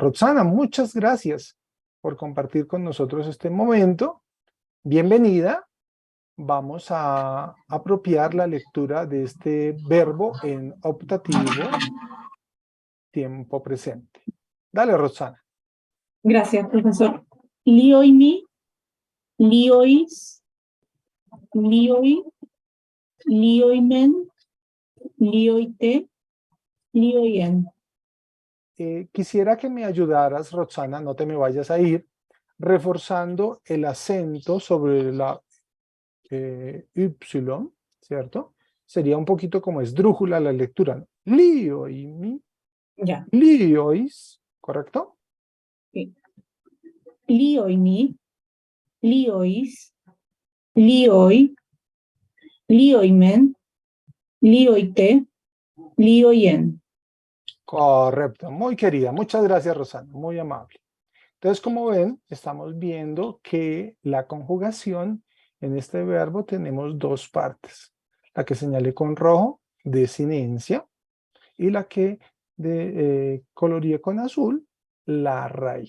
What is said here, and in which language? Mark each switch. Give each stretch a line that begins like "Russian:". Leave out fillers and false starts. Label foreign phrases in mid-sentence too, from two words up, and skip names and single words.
Spanish: Roxana, muchas gracias por compartir con nosotros este momento. Bienvenida. Vamos a apropiar la lectura de este verbo en optativo, tiempo presente. Dale, Roxana. Gracias, profesor.
Greek: Lioimi, liois, lioi, lioimen, lioite, lioien.
Spanish: Quisiera que me ayudaras, Roxana, no te me vayas a ir, reforzando el acento sobre la Y, ¿cierto? Sería un poquito como esdrújula la lectura, ¿no?
Greek: Lioimi,
Spanish: Ya. liois, ¿correcto? Sí.
Greek: Lioimi, liois, lioi, lioimen, lioite, lioien.
Spanish: Correcto, muy querida. Muchas gracias, Rosana, muy amable. Entonces, como ven, estamos viendo que la conjugación en este verbo tenemos dos partes. La que señalé con rojo, desinencia, y la que coloreé con azul, la raíz.